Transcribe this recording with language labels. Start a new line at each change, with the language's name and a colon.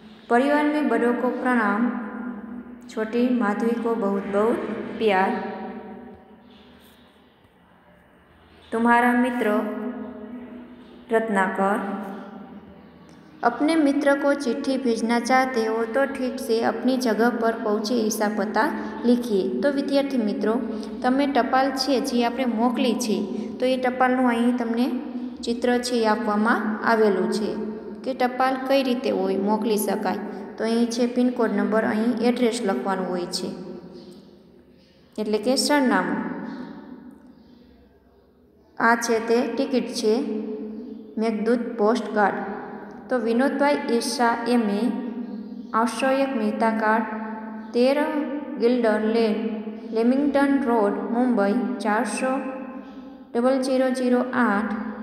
Hindi: परिवार में बड़ों को प्रणाम, छोटी माधवी को बहुत बहुत प्यार। तुम्हारा मित्र रत्नाकर। अपने मित्र को चिट्ठी भेजना चाहते हो तो ठीक से अपनी जगह पर पहुँचे ऐसा पता लिखिए। तो विद्यार्थी मित्रों,
Gujarati: તમે ટપાલ છે જે આપણે મોકલી છે તો એ ટપાલનું અહીં તમને ચિત્ર છે એ આપવામાં આવેલું છે કે ટપાલ કઈ રીતે હોય મોકલી શકાય। તો અહીં છે પિનકોડ નંબર, અહીં એડ્રેસ લખવાનું હોય છે એટલે કે સરનામું। આ છે તે ટિકિટ છે મેઘદૂત પોસ્ટ કાર્ડ।
Hindi: तो विनोदभाई ईर्षा एमए 801 मेहता कार्ड 13 गिल्डर लेन लेमिंगटन रोड मुंबई 400008।